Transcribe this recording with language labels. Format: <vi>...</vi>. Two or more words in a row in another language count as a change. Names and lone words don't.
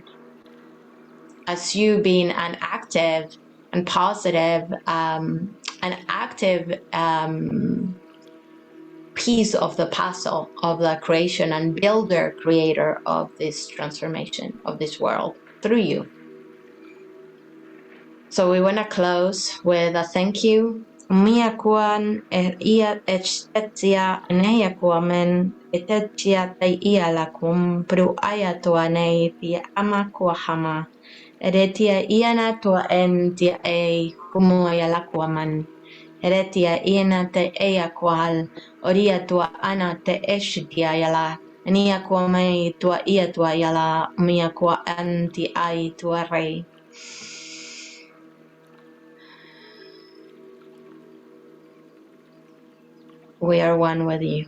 <en>As you being an active and positive, piece of the puzzle of the creation and builder, creator of this transformation of this world through you. So we want to close with a thank you. Mia kuan ia etsia neia kuamen etsia tai ia lakum pru aya toa nei tia ama kuahama eretia iana toa en tia e kumua ia lakuaman eretia iana te ea kual oria toa ana te eshitia yala nia kuamei toa ia toa yala mia kua anti ai toa rei. We are one with you.</en>